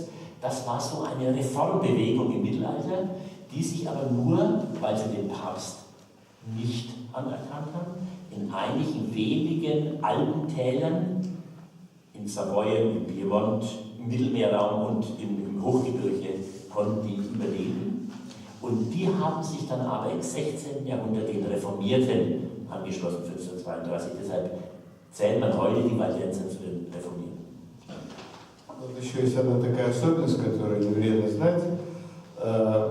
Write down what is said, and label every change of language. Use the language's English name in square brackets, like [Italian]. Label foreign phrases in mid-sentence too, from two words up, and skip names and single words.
[German] Das war so eine Reformbewegung im Mittelalter, die sich aber nur, weil sie den Papst nicht anerkannt haben, in einigen wenigen Alpentälern, in Savoyen, im Piemont, im Mittelmeerraum und im Hochgebirge konnten die überleben. Und die haben sich dann aber im 16. Jahrhundert den Reformierten angeschlossen, 1532. Deshalb zählt man heute die Waldenser zu den Reformierten. [Russian] Вот еще есть одна такая особенность, которую не вредно знать.